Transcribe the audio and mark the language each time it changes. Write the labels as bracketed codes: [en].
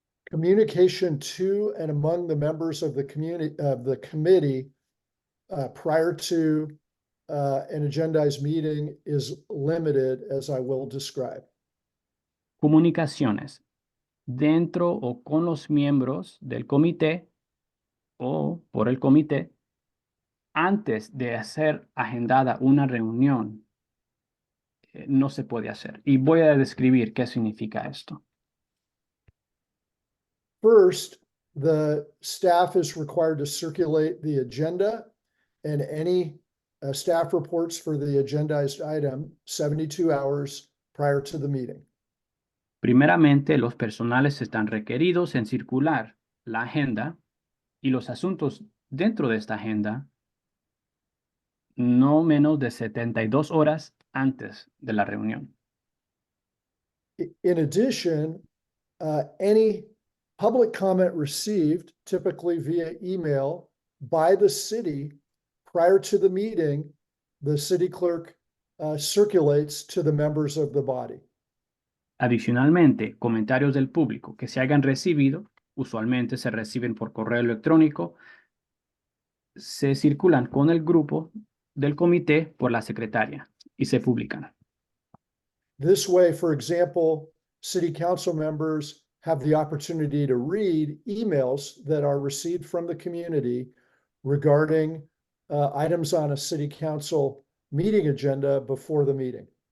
[en] Communication to and among the members of the committee prior to an agendized meeting is limited, as I will describe. [es] Comunicaciones dentro o con los miembros del comité o por el comité antes de hacer agendada una reunión no se puede hacer. Y voy a describir qué significa esto. [en] First, the staff is required to circulate the agenda and any staff reports for the agendized item 72 hours prior to the meeting. [es] Primeramente, los personales están requeridos en circular la agenda y los asuntos dentro de esta agenda no menos de 72 horas antes de la reunión. [en] In addition, any public comment received, typically via email, by the city prior to the meeting, the city clerk circulates to the members of the body. [es] Adicionalmente, comentarios del público que se hayan recibido, usualmente se reciben por correo electrónico, se circulan con el grupo del comité por la secretaria y se publican. [en] This way, for example, city council members have the opportunity to read emails that are received from the community regarding items on a city council meeting agenda before the meeting.